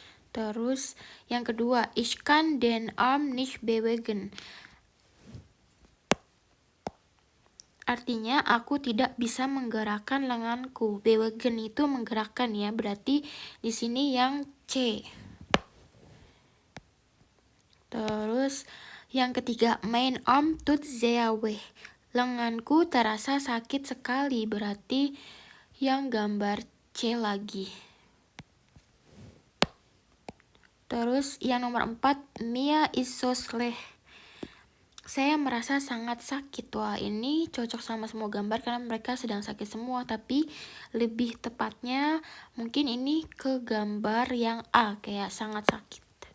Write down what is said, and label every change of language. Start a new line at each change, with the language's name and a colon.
Indonesian: Terus yang kedua,
German: ich kann den Arm nicht bewegen.
Indonesian: Artinya aku tidak bisa menggerakkan lenganku. Bewegen itu menggerakkan ya, berarti di sini yang C. Terus yang ketiga,
German: mein Arm tut sehr weh.
Indonesian: Lenganku terasa sakit sekali, berarti yang gambar C lagi. Terus yang nomor 4,
German: mir ist so schlecht.
Indonesian: Saya merasa sangat sakit. Wah, ini cocok sama semua gambar karena mereka sedang sakit semua, tapi lebih tepatnya mungkin ini ke gambar yang A, kayak sangat sakit.